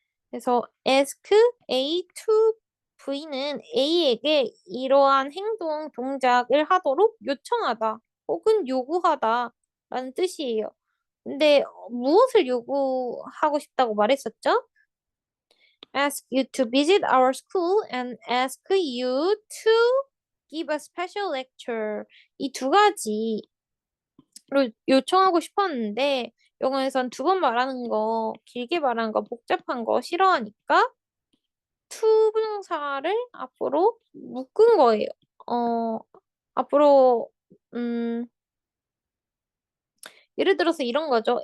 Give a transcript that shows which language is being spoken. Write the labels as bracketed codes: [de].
[ko] 그래서 ask A to V는 A에게 이러한 행동, 동작을 하도록 요청하다 혹은 요구하다 라는 뜻이에요. 근데 무엇을 요구하고 싶다고 말했었죠? [en] Ask you to visit our school and ask you to give a special lecture. [ko] 이 두 가지를 요청하고 싶었는데 영어에선 두 번 말하는 거, 길게 말하는 거, 복잡한 거 싫어하니까 to 부정사를 앞으로 묶은 거예요. 어, 앞으로 예를 들어서 이런 거죠.